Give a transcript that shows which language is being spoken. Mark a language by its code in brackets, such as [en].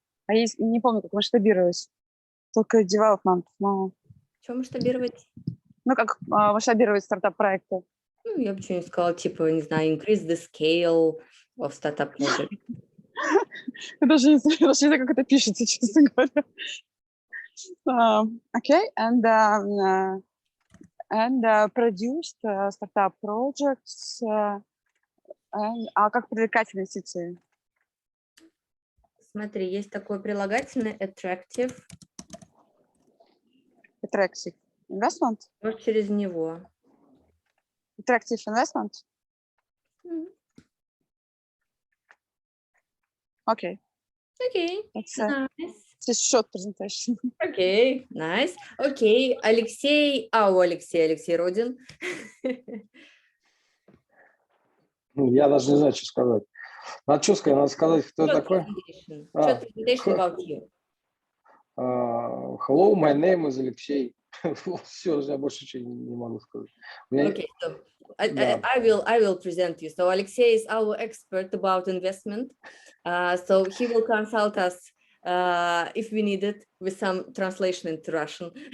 [ru] Я не помню, как масштабировать, только development. Что масштабировать? Ну, как масштабировать стартап-проекты. Ну, я бы что-нибудь сказала, типа, не знаю, [en] increase the scale of startup project. [ru] Я даже не знаю, как это пишется, честно говоря. [en] Okay, and produced startup projects. [ru] А как привлекать инвестиции? Смотри, есть такое прилагательное attractive. [en] Attractive investment? [ru] Вот через него. [en] Attractive investment? Okay. Okay, It's nice. a short presentation. Okay, nice. Okay, Алексей, Алексей Родин. [ru] Я даже не знаю, что сказать. Надо что сказать? Надо сказать, кто [en] Short [ru] такой. [en] presentation. Short presentation about you. Hello, my name is Алексей. [ru] Все, я больше ничего не могу сказать. [en] Okay, so I will present you. So Alexei is our expert about investment. So he will consult us if we need it with some translation into Russian.